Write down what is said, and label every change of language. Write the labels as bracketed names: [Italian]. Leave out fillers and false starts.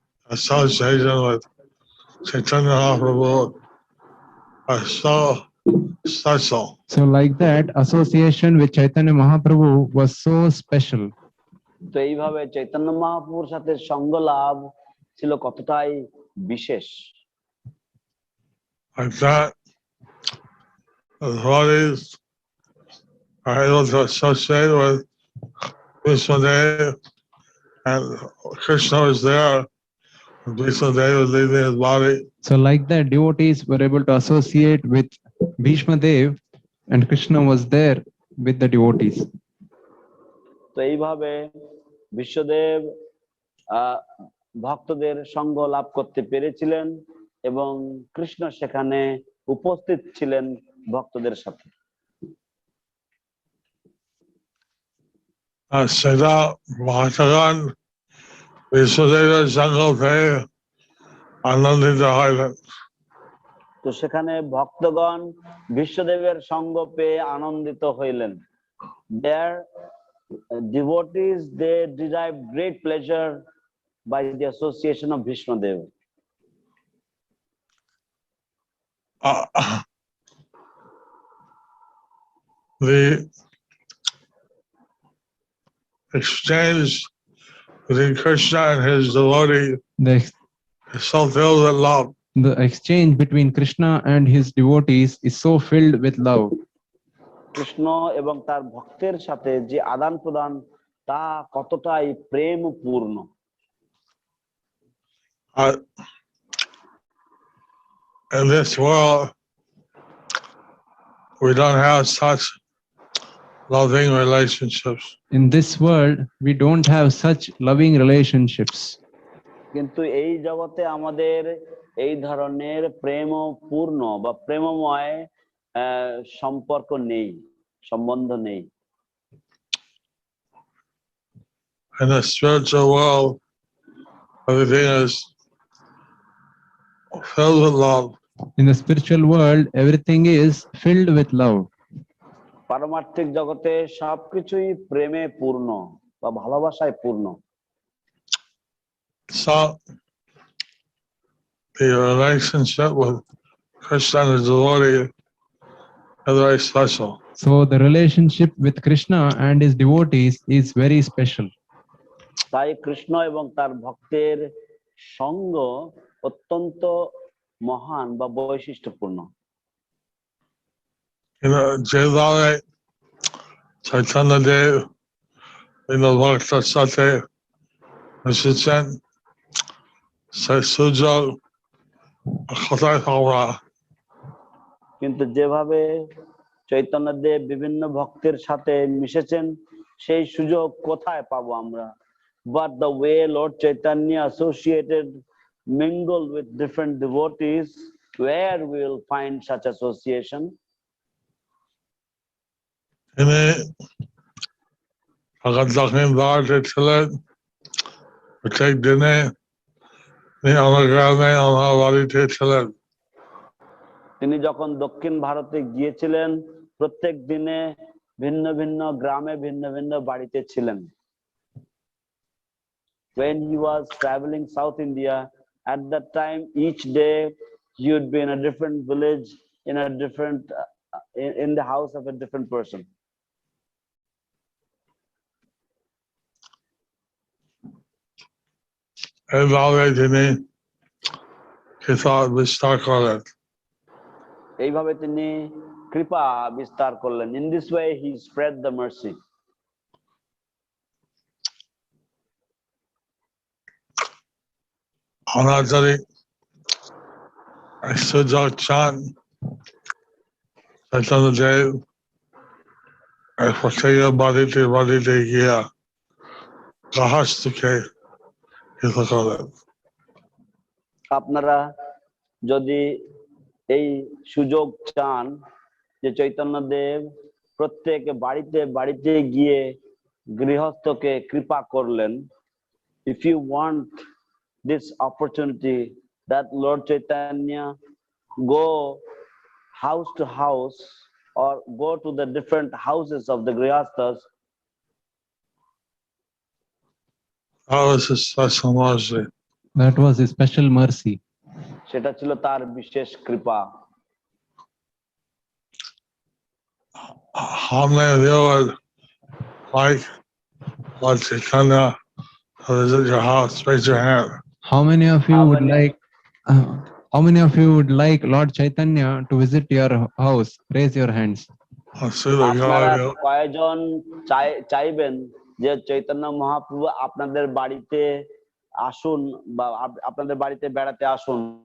[English] Association with Chaitanya Mahaprabhu are so special. So like that, association with Chaitanya Mahaprabhu was so special. [Bangla] তো এইভাবে চৈতন্য মহাপ্রভুর সাথে সঙ্গ লাভ ছিল কতটাই বিশেষ। [English] Like that, the devotees are able to associate with Vishnudev, and Krishna was there. Vishnudev was leaving his body. So like that, devotees were able to associate with Bhishma Dev, and Krishna was there with the devotees. [Bangla] তো এইভাবে বিশ্বদেব ভক্তদের সঙ্গ লাভ করতে পেরেছিলেন এবং কৃষ্ণ সেখানে উপস্থিত ছিলেন ভক্তদের সাথে। সেটা ভক্তগণ বিশ্বদেবের সঙ্গ পেয়ে আনন্দিত হইলেন। তো সেখানে ভক্তগণ বিশ্বদেবের সঙ্গ পেয়ে আনন্দিত হইলেন। [English] Their devotees, they derive great pleasure by the association of Vishnudev. The exchange between Krishna and his devotee is so filled with love. The exchange between Krishna and his devotees is so filled with love. [Bangla] Krishna এবং তার ভক্তের সাথে যে আদান প্রদান তা কতটাই প্রেমপূর্ণ। [English] In this world, we don't have such loving relationships. In this world, we don't have such loving relationships. [Bangla] কিন্তু এই জগতে আমাদের এই ধরনের প্রেমপূর্ণ বা প্রেমময় সম্পর্ক নেই, সম্বন্ধ নেই। [English] In the spiritual world, everything is filled with love. In the spiritual world, everything is filled with love. [Bangla] পারমার্থিক জগতে সবকিছুই প্রেমে পূর্ণ বা ভালোবাসায় পূর্ণ। [English] So the relationship with Krishna and his devotee is very special. So the relationship with Krishna and his devotees is very special. [Bangla] তাই কৃষ্ণ এবং তার ভক্তের সঙ্গ অত্যন্ত মহান বা বৈশিষ্ট্যপূর্ণ। যেভাবে Chaitanya Dev ভক্তের সাথে এসেছেন, সেই সুযোগ কোথায় পাওয়া? কিন্তু যেভাবে চৈতন্যদেব বিভিন্ন ভক্তের সাথে মিশেছেন সেই সুযোগ কোথায় পাবো আমরা? [English] But the way Lord Chaitanya associated, mingled with different devotees, where we will find such association? [Bangla] তিনি দক্ষিণ ভারতে ছিলেন, প্রত্যেক দিনে তিনি আমার গ্রামে আমার বাড়িতে ছিলেন। তিনি যখন দক্ষিণ ভারতে গিয়েছিলেন প্রত্যেক দিনে ভিন্ন ভিন্ন গ্রামে ভিন্ন ভিন্ন বাড়িতে ছিলেন। [English] When he was traveling South India, at that time each day he would be in a different village, in a different in the house of a different person. [Bangla] এইভাবে তিনি কৃপা বিস্তার করেন। এইভাবে তিনি কৃপা বিস্তার করলেন। [English] In this way he spread the mercy. [Bangla] আমরা যদি সুযোগ চান চৈতন্যদেব প্রত্যেকের বাড়িতে বাড়িতে গিয়া গৃহস্থকে কৃপা করেন। আপনারা যদি এই সুযোগ চান যে চৈতন্যদেব প্রত্যেক বাড়িতে বাড়িতে গিয়ে গৃহস্থকে কৃপা করলেন, [English] if you want this opportunity that Lord Chaitanya go house to house or go to the different houses of the grihasthas, That was his special mercy. That was a special mercy. [Bangla] সেটা ছিল তার বিশেষ কৃপা। [English] How many of you would like Lord Chaitanya to visit your house? Raise your hand. How many of you How would many- like? How many of you would like Lord Chaitanya to visit your house? Raise your hands. Let's see the [Bangla] আপনারা [English] God. [Bangla] কয়জন চাইবেন যে চৈতন্য মহাপ্রভু আপনাদের বাড়িতে আসুন বা আপনাদের বাড়িতে বেড়াতে আসুন?